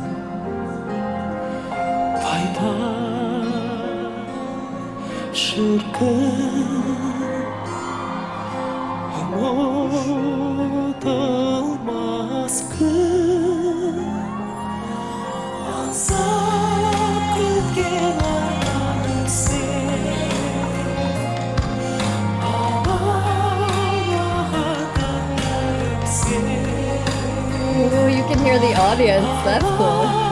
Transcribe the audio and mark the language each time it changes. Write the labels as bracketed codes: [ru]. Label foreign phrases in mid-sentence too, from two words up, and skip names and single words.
[kk] Пай-пай шіркін, ұмытылмас күн. Аңсап күткен арманым сен, [en] Oh, you can hear the audience. That's cool.